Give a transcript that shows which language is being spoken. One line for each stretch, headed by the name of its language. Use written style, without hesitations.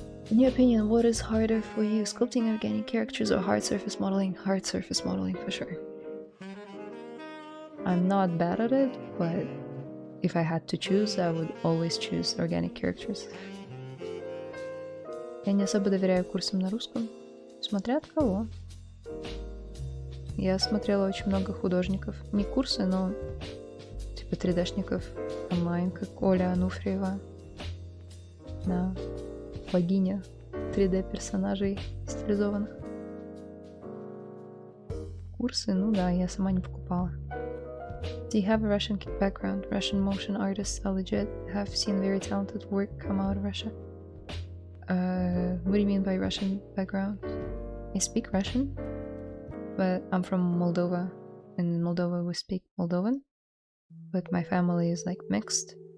English: In your opinion, what is harder for you, sculpting organic characters or hard surface modeling? Hard surface modeling, for sure. I'm not bad at it, but if I had to choose, I would always choose organic characters.
Russian: Я не особо доверяю курсам на русском. Смотря от кого. Я смотрела очень много художников. Не курсы, но типа 3D-шников онлайн, как Оля Ануфриева. Да. Богиня 3D-персонажей стилизованных. Курсы, ну да, я сама не покупала.
English: Do you have a Russian background? Russian motion artists are legit. Have seen very talented work come out of Russia. What do you mean by Russian background? I speak Russian, but I'm from Moldova, and in Moldova we speak Moldovan, but my family is like mixed.